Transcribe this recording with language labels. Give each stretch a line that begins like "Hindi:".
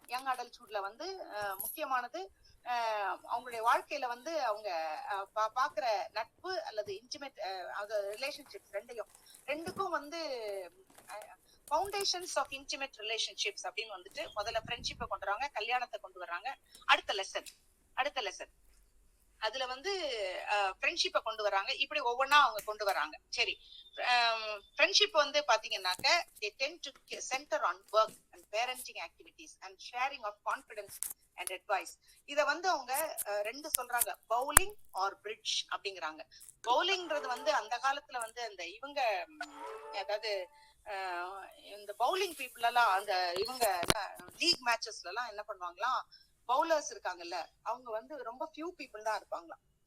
Tamil: Young அடல்ட்ஹுட்ல வந்து முக்கியமானது அவங்களுடைய வாழ்க்கையில வந்து அவங்க பாக்குற நட்பு அல்லது இன்டிமேட் ரிலேஷன்ஷிப்ஸ் ரெண்டுக்கும் வந்து ஃபவுண்டேஷன்ஸ் ஆஃப் இன்டிமேட் ரிலேஷன்ஷிப்ஸ் அப்படின்னு வந்துட்டு முதல்ல ஃப்ரெண்ட்ஷிப்பை கொண்டு வராங்க, கல்யாணத்தை கொண்டு வர்றாங்க. அடுத்த லெசன் அதுல வந்து ஃப்ரெண்ட்ஷிப்பை கொண்டு வராங்க. இப்படி ஒவ்வொன்னா அவங்க கொண்டு வராங்க.
English: சரி,
Tamil: ஃப்ரெண்ட்ஷிப் வந்து பாத்தீங்கன்னாக்க
English: they tend to center on work and parenting activities and sharing of confidence and advice.
Tamil: இத வந்து அவங்க ரெண்டு சொல்றாங்க, பவுலிங் ஆர் பிரிட்ஜ் அப்படிங்கிறாங்க. பவுலிங்ன்றது வந்து அந்த காலத்துல வந்து அந்த இவங்க அதாவது இந்த பவுலிங் பீப்புள் எல்லாம் அந்த இவங்க லீக் மேட்சஸ்ல எல்லாம் என்ன பண்ணுவாங்களாம், பவுலர்ஸ் இருக்காங்கல்ல, அவங்க வந்து ரொம்ப ஃபியூ பீப்புள் தான் இருப்பாங்களாம்.